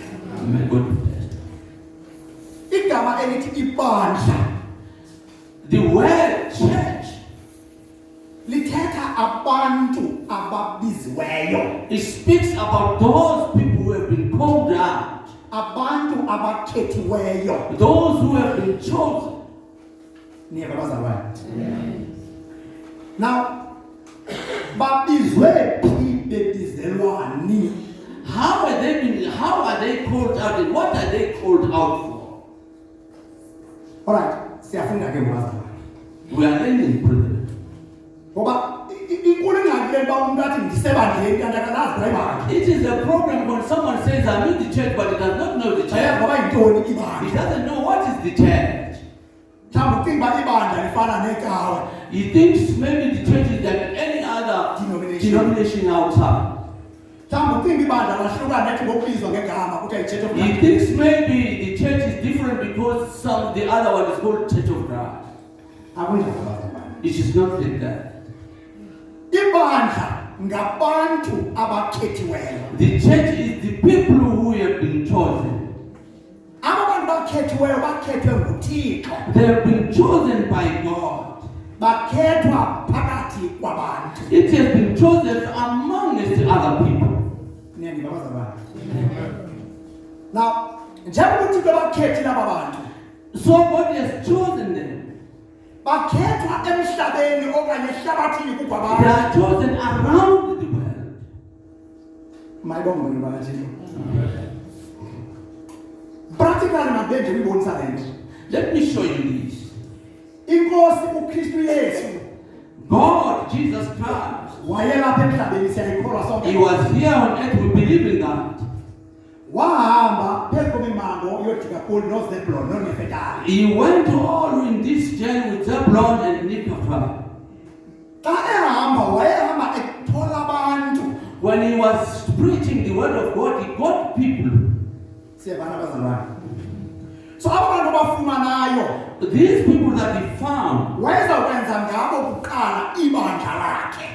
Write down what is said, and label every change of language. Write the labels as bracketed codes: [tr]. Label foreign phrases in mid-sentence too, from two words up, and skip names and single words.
[en] May God bless. [xh] Igama elithi ibandla [en] The word church, [xh] lithetha abantu ababiziweyo. [en] it speaks about those people who have been called out, [xh] Abantu abakhethiweyo. [en] those who have been chosen. [xh] Niyeva bazalwane. Now, babizwe phi bebizelwani? [en] How are they called out and what are they called out for? Alright, [xh] siyafunda ke bazalwane. [en] We are learning, brother. [xh] Ngoba inkulu ingxaki le uba umuntu athi ndisebandleni kanti akalazi ibandla. [en] It is a problem when someone says I'm in the church but he does not know the [xh] Ayazi [en] church. [xh] ngoba yintoni [en] He [xh] ibandla. [en] doesn't know what is the church. [xh] Mhlawumbi ucinga uba ibandla lifana necawe. [en] He thinks maybe the church is like any other denomination outside. [xh] Mhlawumbi ucinga ibandla lahluka nethi ngokubizwa ngegama kuthiwa yi-Church of [en] He Christ. thinks maybe the church is different because the other one is called Church of Christ. [xh] Akunjalo bazalwane. [en] It is not like that. [xh] Ibandla ngabantu abakhethiweyo. [en] The church is the people who have been chosen. [xh] Aba bantu bakhethiweyo bakhethwe nguThixo. [en] They have been chosen by God. [xh] Bakhethwa phakathi kwabantu. [en] It has been chosen amongst other people. [xh] Niyandiva bazalwane. Now, njengoba uThixo bakhethile aba bantu, [en] So God has chosen them. [xh] bakhethwa emhlabeni okanye ehlabathini [en] They [xh] kukwabantu. [en] are chosen around the world. [xh] Mayibonge mina bakathixo. Practically mabenje ngibonisa lento. [en] Let me show you this. [xh] Inkosi uKristu Yesu [en] God, Jesus Christ, [xh] wayelapha emhlabeni siyayikholwa sonke. [en] He was here on earth. We believe in that. [xh] Wahamba phezu kwemimango yodika kulo noZebuloni noNefetali. [en] He went all in this journey with Zebulon and Naphtali. [xh] Xa ehamba wayehamba ethola abantu. [en] When he was preaching the word of God, he got people. [xh] Siyabana bazalwane. So aba bantu bafumanayo [en] These people that he found, [xh] wayezakwenza ngabo kuqala ibandla lakhe.